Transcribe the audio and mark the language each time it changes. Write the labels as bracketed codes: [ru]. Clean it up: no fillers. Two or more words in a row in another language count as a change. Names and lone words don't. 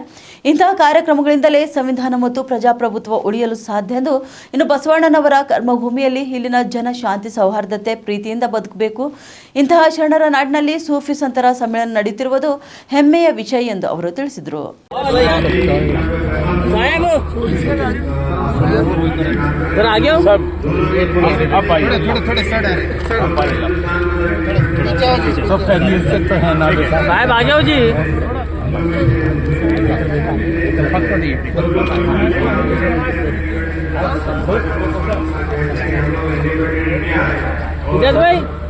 [kn] ಇಂತಹ ಕಾರ್ಯಕ್ರಮಗಳಿಂದಲೇ ಸಂವಿಧಾನ ಮತ್ತು ಪ್ರಜಾಪ್ರಭುತ್ವ ಉಳಿಯಲು ಸಾಧ್ಯ ಎಂದು, ಇನ್ನು ಬಸವಣ್ಣನವರ ಕರ್ಮಭೂಮಿಯಲ್ಲಿ ಇಲ್ಲಿನ ಜನ ಶಾಂತಿ, ಸೌಹಾರ್ದತೆ, ಪ್ರೀತಿಯಿಂದ ಬದುಕಬೇಕು. ಇಂತಹ ಶರಣರ ನಾಡಿನಲ್ಲಿ ಸೂಫಿ ಸಂತರ ಸಮ್ಮೇಳನ ನಡೆಯುತ್ತಿರುವುದು ಹೆಮ್ಮೆಯ ವಿಷಯ ಎಂದು ಅವರು ತಿಳಿಸಿದರು. [hi] सर आगे हो सब आप आइए थोड़े थोड़े सब खैरियत से तो है ना साहब आ जाओ जी भाई